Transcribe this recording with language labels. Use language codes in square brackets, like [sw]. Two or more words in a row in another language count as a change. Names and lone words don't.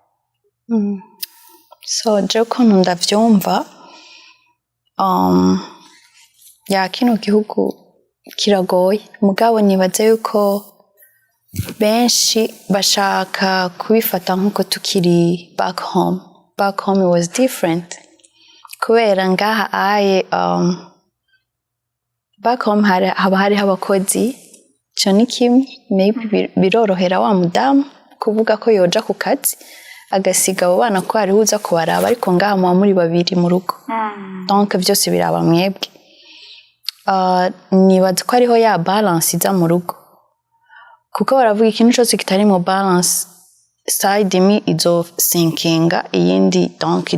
[rn] So je ukuntu ndavyumva ya kino gihugu kiragoye mugabo nibaza yuko benshi bashaka kubifata nkuko tukiri [en] back home. Back home it was different [rn] kubera ngaha aye [en] back home [rn] haba hariho abakozi cyo ni kimwe maybe birorohera wa mudamu kuvuga ko yoja ku kazi agasiga abo bana ko ari uza kubaraba ariko ngaha muba muri babiri mu rugo donc byose biraba mwebwe. Nibaza ko ariho ya balance iza mu rugo kuko baravuga ikintu cyose kitari mu balance side imwe izo sinkinga iyindi donc